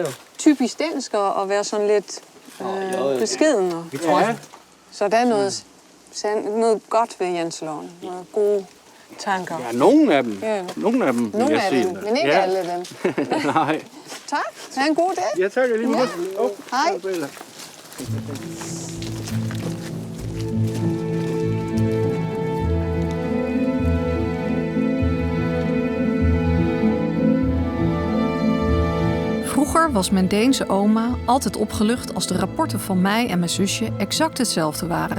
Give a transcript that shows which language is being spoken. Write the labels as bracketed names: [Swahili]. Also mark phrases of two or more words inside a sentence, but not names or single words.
[Danish] typisk dansk at være sådan lidt beskeden. Vi tror, ja. Så der er noget godt ved Janteloven. Nogle gode tanker. Ja, nogle af dem. Ja. Nogle af dem, Nogle vil jeg af sige. dem, men ikke alle dem. Nej. Tak. Ha' en god dag. Ja, tak. Jeg lige måde. Hej. [Dutch] Vroeger was mijn Deense oma altijd opgelucht als de rapporten van mij en mijn zusje exact hetzelfde waren.